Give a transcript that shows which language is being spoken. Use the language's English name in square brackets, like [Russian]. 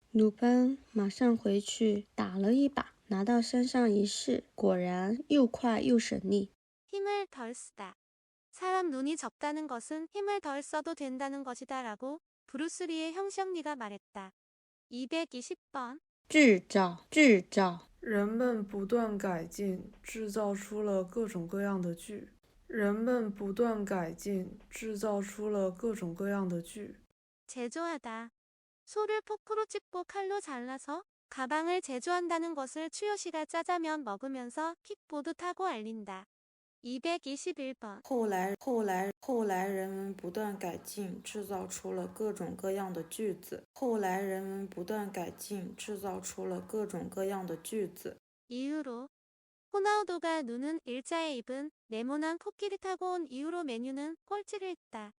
[Chinese] 鲁班马上回去打了一把，拿到山上一试，果然又快又省力。 [Korean] 힘을 덜 쓰다. 사람 눈이 적다는 것은 힘을 덜 써도 된다는 것이다 라고 브루스리의 형형리가 말했다. 220번. [Chinese] 制造。人们不断改进，制造出了各种各样的剧。人们不断改进，制造出了各种各样的剧。 [Korean] 제조하다. 소를 포크로 찍고 칼로 잘라서 가방을 제조한다는 것을 추요시가 짜장면 먹으면서 킥보드 타고 알린다. 221번. [Chinese] 后来人们不断改进，制造出了各种各样的句子。 [Korean] 이후로 호나우도가 누는 일자에 입은 네모난 코끼리 타고 온 이후로 메뉴는 꼴찌를 했다.